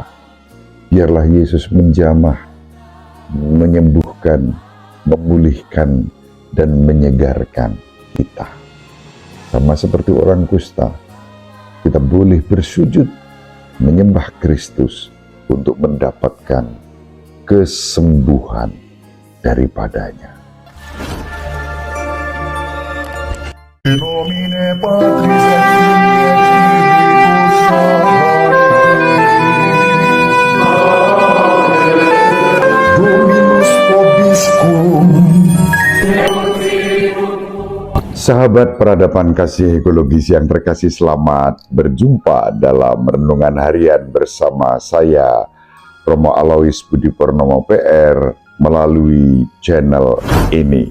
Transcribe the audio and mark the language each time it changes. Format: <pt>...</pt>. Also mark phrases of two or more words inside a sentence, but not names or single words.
<id>Biarlah Yesus menjamah, menyembuhkan, memulihkan, dan menyegarkan kita. Sama seperti orang kusta, kita boleh bersujud menyembah Kristus untuk mendapatkan kesembuhan daripadanya.</id> <la>In nomine Patris et Dominus vobiscum.</la> <id>Sahabat peradaban kasih ekologis yang terkasih, selamat berjumpa dalam renungan harian bersama saya, Romo Alois Budi Purnomo PR, melalui channel ini.</id>